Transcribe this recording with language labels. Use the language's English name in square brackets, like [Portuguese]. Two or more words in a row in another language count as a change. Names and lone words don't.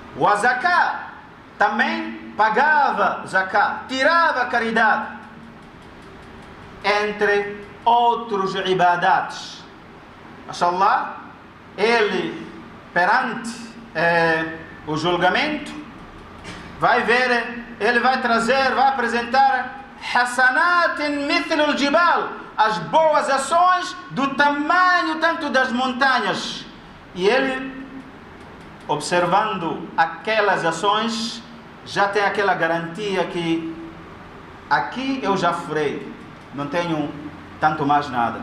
[Portuguese] O zakat, também pagava zakat, tirava caridade, entre outros ibadats. Mashallah, ele perante o julgamento vai ver, ele vai trazer, vai apresentar [Arabic] حسنات مثل الجبال, [Portuguese] as boas ações do tamanho tanto das montanhas. E ele, observando aquelas ações, já tem aquela garantia que aqui eu já furei, não tenho tanto mais nada.